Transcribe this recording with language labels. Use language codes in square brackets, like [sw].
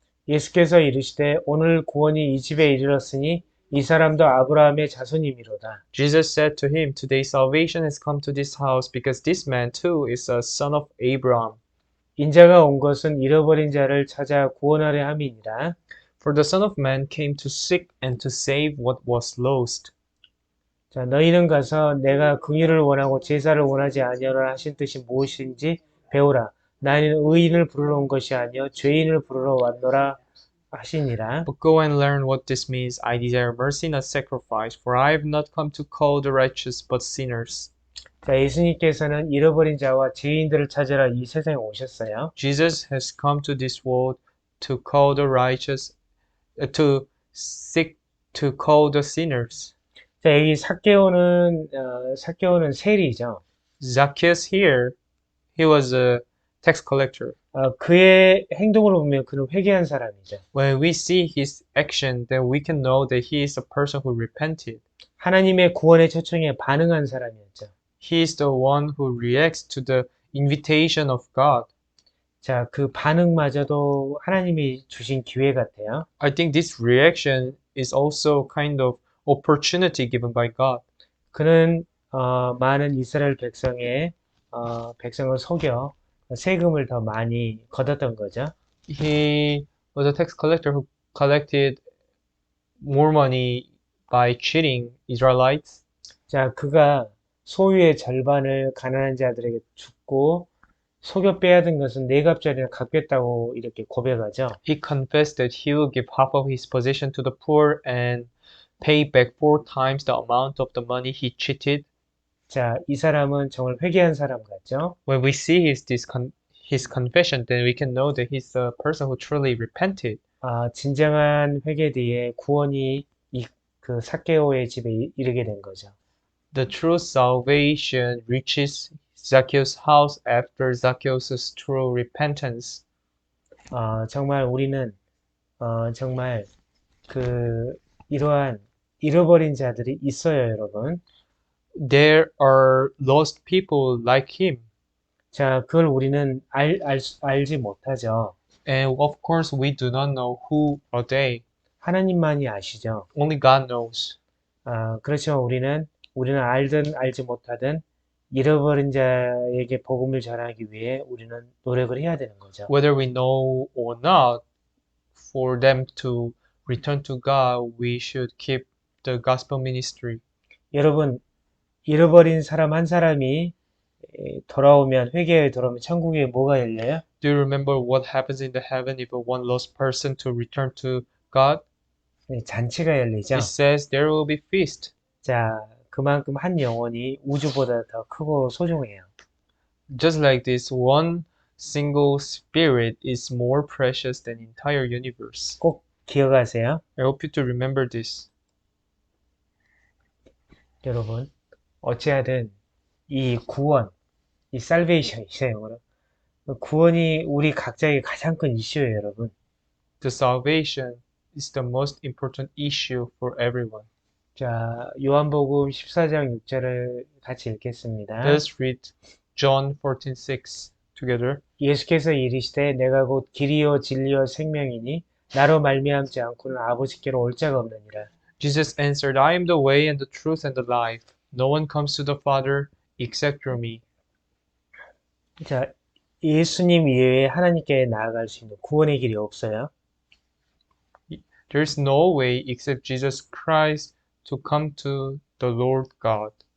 [ko] 예수께서 이르시되 오늘 구원이 이 집에 이르렀으니 이 사람도 아브라함의 자손이미로다. [en] Jesus said to him, Today salvation has come to this house, because this man too is a son of Abraham. [ko] 인자가 온 것은 잃어버린 자를 찾아 구원하려 함이니라. [en] For the Son of Man came to seek and to save what was lost. [ko] 자, 너희는 가서 내가 긍휼을 원하고 제사를 원하지 아니하노라 하신 뜻이 무엇인지 배우라. 나는 의인을 부르러 온 것이 아니요 죄인을 부르러 왔노라 하시니라. [en] But go and learn what this means. I desire mercy, not sacrifice, for I have not come to call the righteous, but sinners. [ko] 자, 예수님께서는 잃어버린 자와 죄인들을 찾으러 이 세상에 오셨어요. [en] Jesus has come to this world to call the righteous, to seek to call the sinners. [ko] 자, 여기 삭개오는 세리죠. [en] Zacchaeus here, he was a tax collector. [ko] 그의 행동을 보면 그는 회개한 사람이죠. [en] When we see his action, then we can know that he is a person who repented. [ko] 하나님의 구원의 초청에 반응한 사람이었죠. [en] He is the one who reacts to the invitation of God. [ko] 자, 그 반응마저도 하나님이 주신 기회 같아요. [en] I think this reaction is also kind of opportunity given by God. [ko] 그는 많은 이스라엘 백성을 속여 세금을 더 많이 걷었던 거죠. [en] he was a tax collector who collected more money by cheating Israelites. [ko] 자, 그가 소유의 절반을 가난한 자들에게 줬고 속여 빼앗은 것은 네 갑절이나 갚겠다고 이렇게 고백하죠. [en] He confessed that he will give half of his possession to the poor and pay back 4 times the amount of the money he cheated. [ko] 자, 이 사람은 정말 회개한 사람 같죠? [en] When we see his confession, then we can know that he's a person who truly repented. [ko] 아, 진정한 회개 뒤에 구원이 그 삭개오의 집에 이르게 된 거죠. [en] The true salvation reaches Zacchaeus' house after Zacchaeus' true repentance. [ko] 정말 우리는 정말 이러한 잃어버린 자들이 있어요, 여러분. [en] There are lost people like him. [ko] 자, 그걸 우리는 알지 못하죠. [en] And of course, we do not know who are they. [ko] 하나님만이 아시죠. [en] Only God knows. [ko] 그렇지만 우리는 알든 알지 못하든 잃어버린 자에게 복음을 전하기 위해 우리는 노력을 해야 되는 거죠. [en] Whether we know or not, for them to return to God, we should keep the gospel ministry. [ko] 여러분, 잃어버린 사람 한 사람이 돌아오면 회개에 돌아오면 천국에 뭐가 열려요? [en] Do you remember what happens in the heaven if one lost person to return to God? [ko] 네, 잔치가 열리죠. [en] It says there will be feast. [ko] 자, 그만큼 한 영혼이 우주보다 더 크고 소중해요. [en] Just like this, one single spirit is more precious than entire universe. [ko] 꼭 기억하세요. [en] I hope you to remember this. [ko] 여러분, 어찌하든 이 구원, 이 살베이션이죠, 영어로. 구원이 우리 각자의 가장 큰 이슈예요, 여러분. [en] The salvation is the most important issue for everyone. [ko] 자, 요한복음 14장 6절을 같이 읽겠습니다. [en] Let's read John 14:6 together. [ko] 예수께서 이르시되 내가 곧 길이요 진리요 생명이니 나로 말미암지 않고는 아버지께로 올 자가 없느니라. [en] Jesus answered, I am the way and the truth and the life. No one comes to the Father except through me. [ko] 자, 예수님 이외에 하나님께 나아갈 수 있는 구원의 길이 없어요. [en] There is no way except Jesus Christ to come to the Lord God.